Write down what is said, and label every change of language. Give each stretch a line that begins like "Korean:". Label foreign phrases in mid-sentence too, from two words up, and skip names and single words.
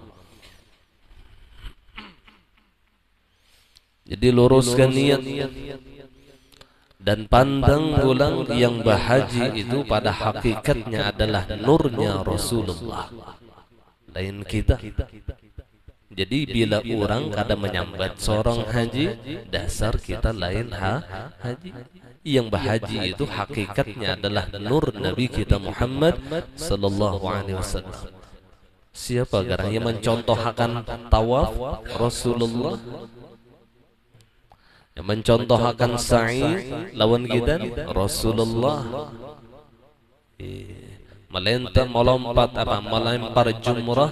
Banjar: Jadi luruskan niat dan pandang ulang yang berhaji itu pada hakikatnya adalah nurnya Rasulullah, lain kita. Jadi bila orang kada menyambat seorang haji, dasar kita lain haji. Yang berhaji itu hakikatnya adalah nur Nabi kita Muhammad
Arabic: صلى الله عليه وسلم.
Banjar: Siapa garang yang mencontohkan tawaf? Rasulullah. Yang mencontohkan sa'i lawan gidan? Rasulullah. Melempar jumrah?